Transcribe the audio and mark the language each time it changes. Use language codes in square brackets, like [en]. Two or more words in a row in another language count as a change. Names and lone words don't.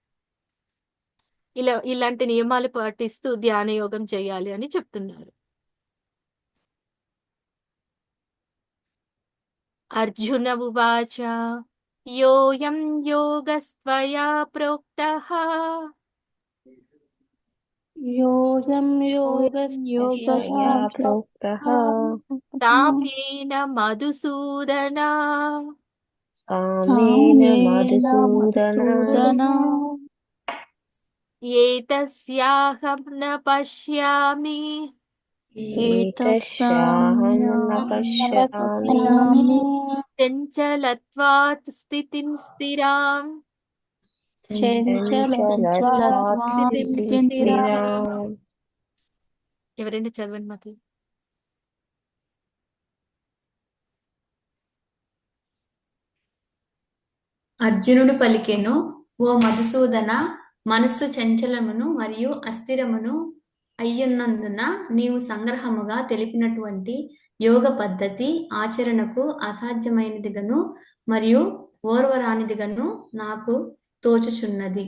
[te] ఇలాంటి నియమాలు పాటిస్తూ ధ్యాన యోగం చేయాలి అని చెప్తున్నారు. [sa] అర్జున ఉవాచ యోయం యోగస్త్వయా ప్రోక్తః యోయం योगस्त्वया प्रोक्तः సామ్యేన మధుసూదన कामेन मधुसूदन ఏతస్యాహం న పశ్యామి एतस्याहं न पश्यामि చంచలత్వాత్ స్థితిం స్థిరాం. चञ्चलत्वात् स्थितिं स्थिराम्. [te] ఎవరైనా చదవండి మాకు. అర్జునుడు పలికెను, ఓ మధుసూదన, మనస్సు చంచలమును మరియు అస్థిరమును అయ్యున్నందున నీవు సంగ్రహముగా తెలిపినటువంటి యోగ పద్ధతి ఆచరణకు అసాధ్యమైనదిగను మరియు ఓర్వరానిదిగను నాకు తోచుచున్నది.